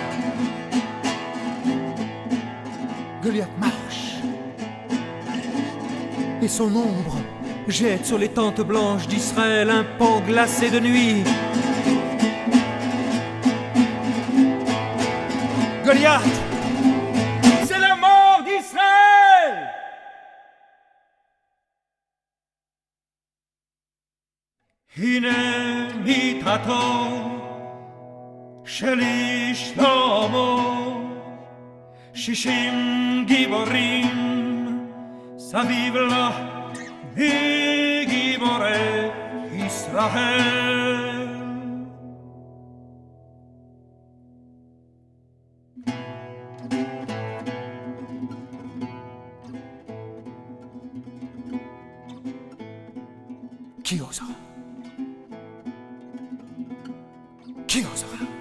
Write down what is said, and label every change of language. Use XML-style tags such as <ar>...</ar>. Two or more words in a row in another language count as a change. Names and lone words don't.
<fr>Goliath marche, et son ombre jette sur les tentes blanches d'Israël un pan glacé de nuit. Goliath, c'est la mort d'Israël!</fr> <he>הנה מיטתו של איש שלמה, 60 גיבורים סביב לה, גיבורי ישראל.</he> <fr>Qui osera? Qui osera?</fr>